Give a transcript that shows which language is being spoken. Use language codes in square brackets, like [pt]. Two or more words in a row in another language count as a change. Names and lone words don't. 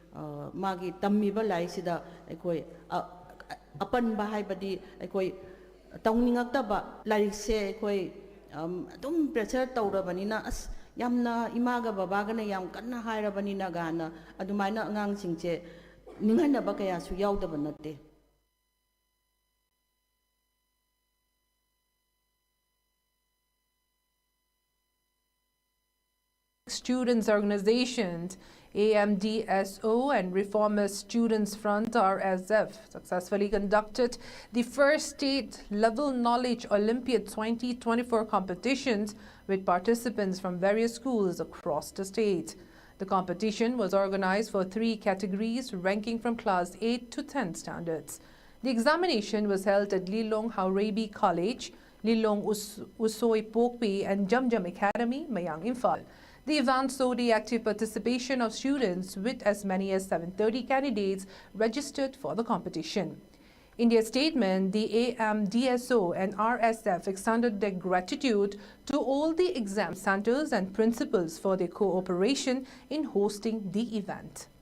[mni] ꯃꯥꯒꯤ ꯇꯝꯃꯤꯕ ꯂꯥꯏꯔꯤꯛꯁꯤꯗ ꯑꯩꯈꯣꯏ ꯑꯄꯟꯕ ꯍꯥꯏꯕꯗꯤ ꯑꯩꯈꯣꯏ ꯇꯧꯅꯤꯡꯉꯛꯇꯕ ꯂꯥꯏꯔꯤꯛꯁꯦ ꯑꯩꯈꯣꯏ ꯑꯗꯨꯝ ꯄ꯭ꯔꯦꯁꯔ ꯇꯧꯔꯕꯅꯤꯅ ꯑꯁ ꯌꯥꯝꯅ ꯏꯃꯥꯒ ꯕꯕꯥꯒꯅ ꯌꯥꯝ ꯀꯟꯅ ꯍꯥꯏꯔꯕꯅꯤꯅ ꯒꯥꯅ ꯑꯗꯨꯃꯥꯏꯅ ꯑꯉꯥꯡꯁꯤꯡꯁꯦ ꯅꯤꯡꯍꯟꯅꯕ ꯀꯌꯥꯁꯨ ꯌꯥꯎꯗꯕ ꯅꯠꯇꯦ. [en] Students organizations AMDSO and Reformist Students Front RSF successfully conducted the first state-level Knowledge Olympiad 2024 competitions with participants from various schools across the state. The competition was organized for 3 categories ranking from class 8 to 10 standards. The examination was held at Lilong Haurabi College, Lilong Usoy Pokpi and Jamjam Academy, Mayang Imphal. The event saw the active participation of students with as many as 730 candidates registered for the competition. In their statement, the AMDSO and RSF extended their gratitude to all the exam centers and principals for their cooperation in hosting the event.